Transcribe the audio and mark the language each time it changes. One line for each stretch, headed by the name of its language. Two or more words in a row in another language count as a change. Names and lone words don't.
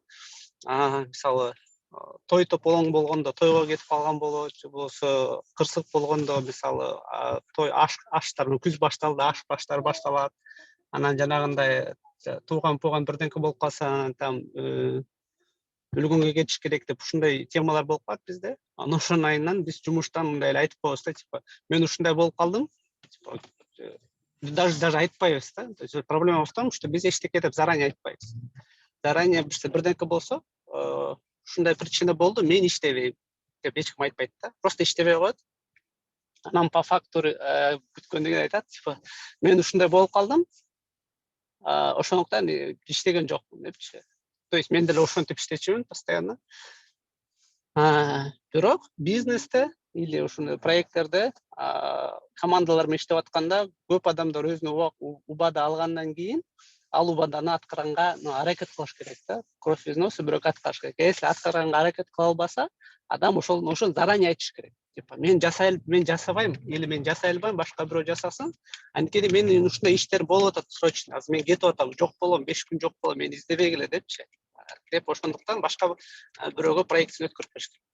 Kyrgyz: Мисалы, той тополоң болгондо тойго кетип калган болот, же болбосо кырсык болгондо, мисалы, той аштар, күз башталды, аш баштар башталат. Анан жанагындай тууган бирденке болуп калса, анан там өлгөнгө кетиш керек деп ушундай темалар болуп калат бизде. Анан ошонун айынан биз жумуштан мындай эле айтып коебуз да, типа, мен ушундай болуп калдым. Типа, даже айтпайбыз да.
Russian: То есть проблема в том, что
Kyrgyz: биз эчтеке деп заранее айтпайбыз. Заранее бирденке болсо, ушундай причина болду, мен иштебейм деп эч ким айтпайт да. Просто иштебей коет. Анан
Russian: по факту
Kyrgyz: бүткөндөн кийин айтат, типа, мен ушундай болуп калдым. Ошондуктан иштеген жокмун депчи.
Russian: То есть
Kyrgyz: мен деле ошентип иштечүмүн постоянно. Бирок бизнесте или ушундай проекттерде командалар менен иштеп атканда көп адамдар өзүнө убада алгандан кийин ал убаданы аткарганга аракет кылыш керек да.
Russian: Кровь из носа,
Kyrgyz: бирок аткарыш керек. Если аткарганга аракет кыла албаса, адам ошону заранее айтыш керек. Типа, мен жасабайм или мен жасай албайм, башка бирөө жасасын. Анткени менин ушундай иштер болуп атат срочно. Азыр мен кетип атам, жок болом, 5 күн жок болом, мени издебегиле депчи. деп ошондуктан башка бирөөгө проектин өткөрүп бериш керек.